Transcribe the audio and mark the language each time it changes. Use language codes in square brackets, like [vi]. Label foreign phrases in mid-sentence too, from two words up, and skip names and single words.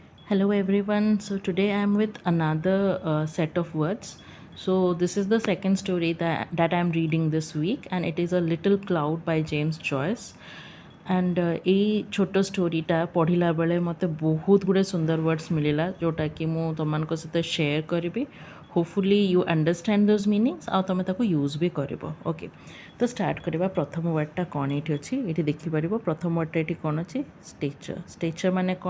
[en] Hello everyone. So today I'm with another set of words. So this is the second story that I'm reading this week, and it is A Little Cloud by James Joyce. [or] And এই ଛୋଟ ଷ୍ଟୋରିଟା ପଢ଼ିଲା ବେଳେ ମୋତେ ବହୁତ ଗୁଡ଼ିଏ ସୁନ୍ଦର ୱାର୍ଡ଼ସ୍ ମିଳିଲା ଯେଉଁଟାକି ମୁଁ ତୁମମାନଙ୍କ ସହିତ ସେୟାର କରିବି। [en] Hopefully you understand those meanings [or] ଆଉ ତୁମେ ତାକୁ ୟୁଜ୍ ବି କରିବ। ଓକେ, ତ ଷ୍ଟାର୍ଟ କରିବା। ପ୍ରଥମ ୱାର୍ଡ଼ଟା କ'ଣ ଏଇଠି ଅଛି, ଏଇଠି ଦେଖିପାରିବ। ପ୍ରଥମ ୱାର୍ଡ଼ଟା ଏଇଠି କ'ଣ ଅଛି? ଷ୍ଟେଚର୍। ଷ୍ଟେଚର୍ ମାନେ କ'ଣ?